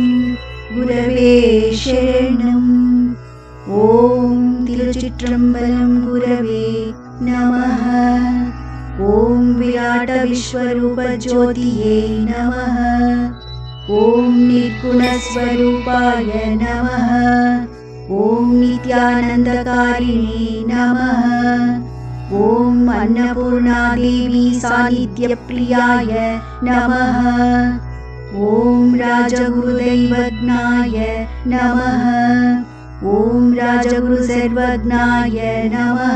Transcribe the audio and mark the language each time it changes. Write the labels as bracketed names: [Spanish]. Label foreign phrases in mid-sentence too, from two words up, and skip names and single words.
[Sanskrit] குரவே சரணம். ஓம் திருச்சிற்றம்பலம். गुरवे नमः। ॐ विराट विश्वरूप ज्योतये नमः. ॐ निर्गुणस्वरूपाय नमः. ॐ नित्यानन्दकारिणे नमः. ஓம் अन्नपूर्णादेवी सानिध्यप्रियाय नमः. ஓம் राजगुरुदैवज्ञाय नमः. ஓம் राजगुरुसर्वज्ञाय नमः.